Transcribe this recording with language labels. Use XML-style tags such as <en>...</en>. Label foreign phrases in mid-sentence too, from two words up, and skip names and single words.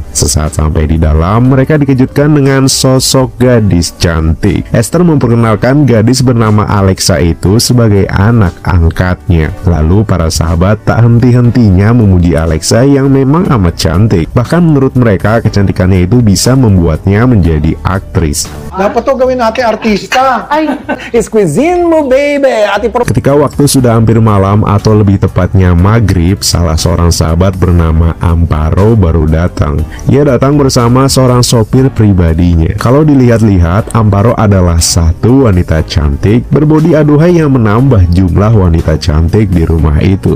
<id>Sesaat sampai di dalam, mereka dikejutkan dengan sosok gadis cantik. Esther memperkenalkan gadis bernama Alexa itu sebagai anak angkatnya. Lalu para sahabat tak henti-hentinya memuji Alexa yang memang amat cantik. Bahkan menurut mereka kecantikannya itu bisa membuatnya menjadi aktris.</id> <tl>Dapat tuh gawin ate artista. Ay, squeezin mo baby.</tl> <id>Ketika waktu sudah hampir malam atau lebih tepatnya maghrib, salah seorang sahabat bernama Amparo baru datang. Ia datang bersama seorang sopir pribadinya. Kalau dilihat-lihat, Amparo adalah satu wanita cantik berbodi aduhai yang menambah jumlah wanita cantik di rumah itu.</id>